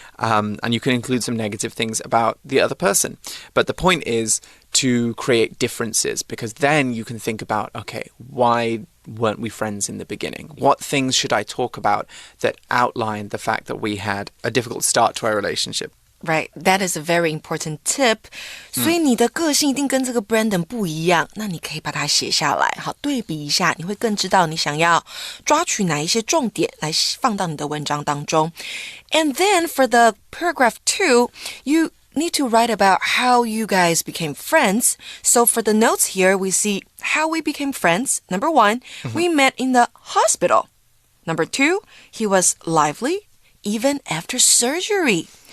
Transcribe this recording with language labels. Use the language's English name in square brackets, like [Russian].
[English] And you can include some negative things about the other person. But the point is to create differences, because then you can think about, okay, why weren't we friends in the beginning? What things should I talk about that outline the fact that we had a difficult start to our relationship? Right, that is a very important tip. [Chinese] 所以你的个性一定跟这个 Brandon 不一样，那你可以把它写下来，好，对比一下，你会更知道你想要抓取哪一些重点来放到你的文章当中。 [English] And then for the paragraph 2, you need to write about how you guys became friends. So for the notes here, we see how we became friends. Number 1, we met in the hospital. Number 2, he was lively even after surgery.